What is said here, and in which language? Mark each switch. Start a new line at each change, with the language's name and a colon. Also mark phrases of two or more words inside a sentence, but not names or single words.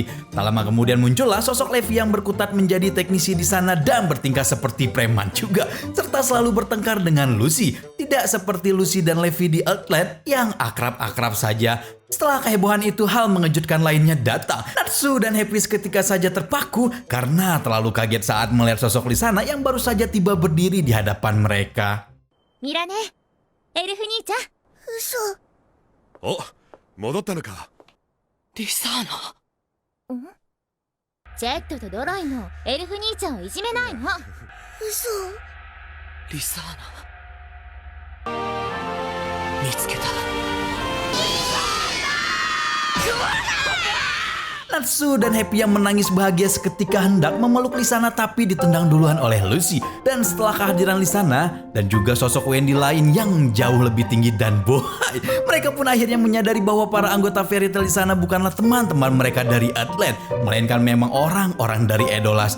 Indonesian: Tak lama kemudian muncullah sosok Levi yang berkutat menjadi teknisi di sana dan bertingkah seperti preman juga, serta selalu bertengkar dengan Lucy. Tidak seperti Lucy dan Levi di Earthland yang akrab-akrab saja. Setelah kehebohan itu, hal mengejutkan lainnya datang. Natsu dan Happy seketika saja terpaku karena terlalu kaget saat melihat sosok Lisana yang baru saja tiba berdiri di hadapan mereka.
Japanese: ミラネ、エルフ兄ちゃん。嘘。お、戻ったのか。リサーナ。ジェットとドロイもエルフ兄ちゃんをいじめないの。嘘。リサーナ。見つけた。
Indonesian: Natsu dan Happy yang menangis bahagia seketika hendak memeluk Lisana tapi ditendang duluan oleh Lucy. Dan setelah kehadiran Lisana dan juga sosok Wendy lain yang jauh lebih tinggi dan bohai, mereka pun akhirnya menyadari bahwa para anggota Fairy Tail di sana bukanlah teman-teman mereka dari Atland, melainkan memang orang-orang dari Edolas.